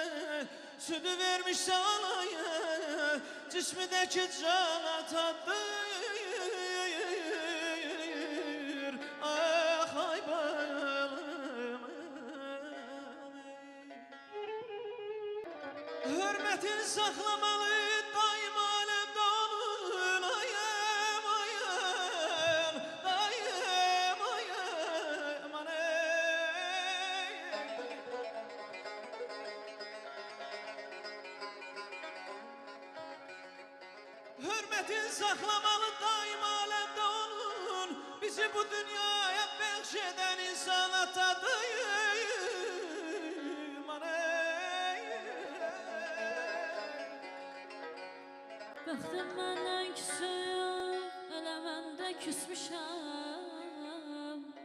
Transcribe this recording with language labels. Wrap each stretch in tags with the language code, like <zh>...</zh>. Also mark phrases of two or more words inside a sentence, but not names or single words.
<tr>Sütü vermişse alaya, cismideki can atadır. Ah ay balım, hürmetin saklamalı daim alemde onun. Ayem ayem, daim ayem aney. Hürmetin saklamalı daim alemde onun. Bizi bu dünyaya behşeden insan atadır.</tr> <az>Bəxtim məndən küsüb, elə mən də küsmüşəm.</az>